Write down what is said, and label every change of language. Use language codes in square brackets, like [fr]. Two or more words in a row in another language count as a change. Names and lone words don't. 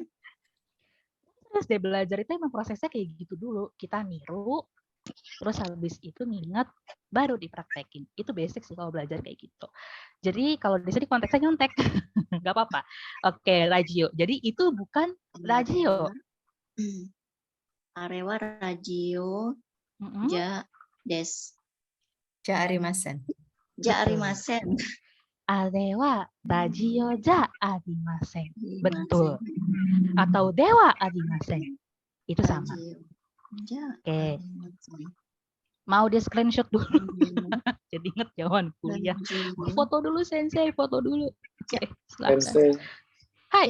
[id] Terus deh belajar itu emang prosesnya kayak gitu dulu. Kita niru, terus habis itu nginget, baru dipraktekin. Itu basic sih kalau belajar kayak gitu. Jadi kalau di sini konteksnya nyontek, nggak apa-apa. Oke, radio. Jadi itu bukan radio. [ja] Arewa radio Mm-mm. ja des. Ja arimasen. Ja [id] Betul. [ja] arimasen. Arewa radio ja arimasen. [id] Betul. Atau [ja] dewa arimasen. [id] Itu sama. [ja] Radio. Ja [id] Oke. [ja] arimasen. [id] Mau di screenshot dulu. Jadi inget jawaban kuliah. Radio. Foto dulu sensei, foto dulu. Oke, silakan. Sensei, [ja] Hai.